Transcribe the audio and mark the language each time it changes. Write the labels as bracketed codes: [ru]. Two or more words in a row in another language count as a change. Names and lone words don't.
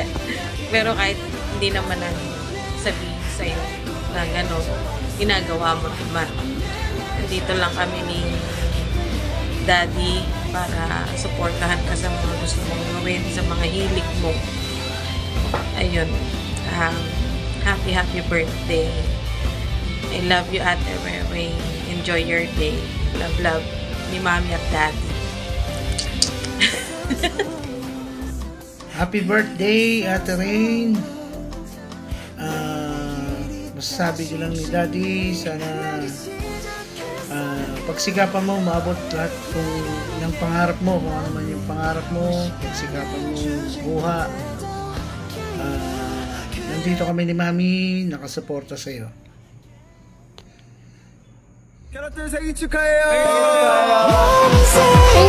[tl] Pero kahit hindi naman na sabihin sa'yo na gano'n, ginagawa mo naman. Nandito lang kami ni Daddy para supportahan ka sa mga gusto mong gawin, sa mga hilig mo. Ayun. [en] Happy birthday. I love you, Ate Rere. Enjoy your day. [tl] Love ni Mommy at Daddy. [en] Happy birthday, Ate Rain. [tl] Masasabi ko lang ni Daddy, sana pagsikapan mo, maabot lahat ng pangarap mo, kung ano man yung pangarap mo, pagsikapan mo, buha. Nandito kami ni Mami, nakasuporta sa'yo. [ko] 생일 축하해요.